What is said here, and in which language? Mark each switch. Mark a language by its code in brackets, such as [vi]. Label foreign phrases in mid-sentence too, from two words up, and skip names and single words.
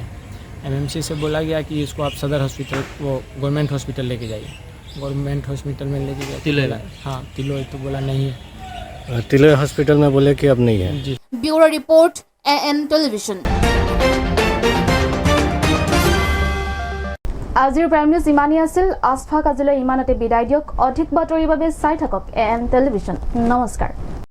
[hi] MMC से बोला गया कि इसको आप सदर हॉस्पिटल, वो गवर्नमेंट हॉस्पिटल लेके जाइए। गवर्नमेंट हॉस्पिटल में लेके गए तिलोई। हाँ तिलोई, तो बोला नहीं है। तिलोई हॉस्पिटल में बोले कि अब नहीं है। जी। ब्यूरो रिपोर्ट AN टेलिभिजन। [as] আজিৰ প্ৰাইম নিউজ ইমানেই আছিল আস্ফাক আজিলৈ ইমানতে বিদায় দিয়ক অধিক বাতৰিৰ বাবে চাই থাকক AM টেলিভিছন নমস্কাৰ